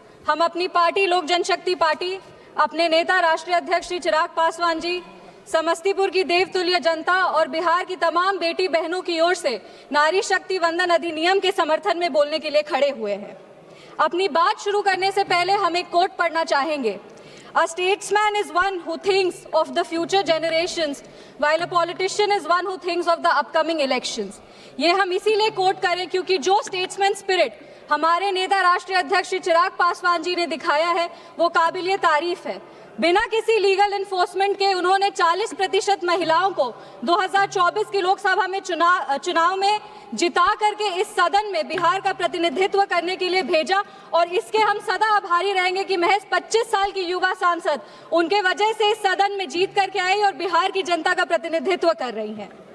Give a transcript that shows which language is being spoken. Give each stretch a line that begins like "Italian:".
Hindi: हम अपनी पार्टी लोक जनशक्ति पार्टी, अपने नेता राष्ट्रीय अध्यक्ष श्री चिराग पासवान जी, समस्तीपुर की देवतुल्य जनता और बिहार की तमाम बेटी बहनों की ओर से नारी शक्ति वंदन अधिनियम के समर्थन में बोलने के लिए खड़े हुए हैं. अपनी बात शुरू करने से पहले हम एक कोट पढ़ना चाहेंगे.
English: A statesman is one who thinks of the future generations, while a politician is one who thinks of the upcoming elections.
Hindi: ये हम इसीलिए कोट करें क्योंकि जो स्टेट्समैन स्पिरिट हमारे नेता राष्ट्रीय अध्यक्ष श्री चिराग पासवान जी ने दिखाया है वो काबिलिए तारीफ है. बिना किसी लीगल इन्फोर्समेंट के उन्होंने 40% महिलाओं को 2024 की लोकसभा में चुनाव में जिता करके इस सदन में बिहार का प्रतिनिधित्व करने के लिए भेजा और इसके हम सदा आभारी रहेंगे कि महज 25 साल की युवा सांसद उनके वजह से इस सदन में जीत करके आई और बिहार की जनता का प्रतिनिधित्व कर रही हैं.